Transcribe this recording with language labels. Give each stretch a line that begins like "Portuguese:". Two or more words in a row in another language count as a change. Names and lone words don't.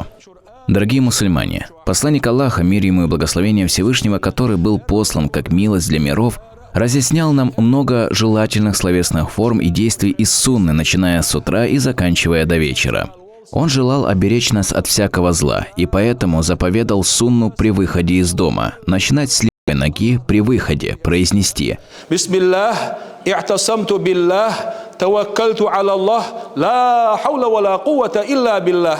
Russian: Дорогие мусульмане, посланник Аллаха, мир ему и благословение Всевышнего, который был послан как милость для миров, разъяснял нам много желательных словесных форм и действий из сунны, начиная с утра и заканчивая до вечера. Он желал оберечь нас от всякого зла, и поэтому заповедал сунну при выходе из дома, начинать с левой ноги при выходе, произнести Бисмиллах,
Arabic: اعتصمت بالله، توكلت على الله، لا حول ولا قوة إلا بالله.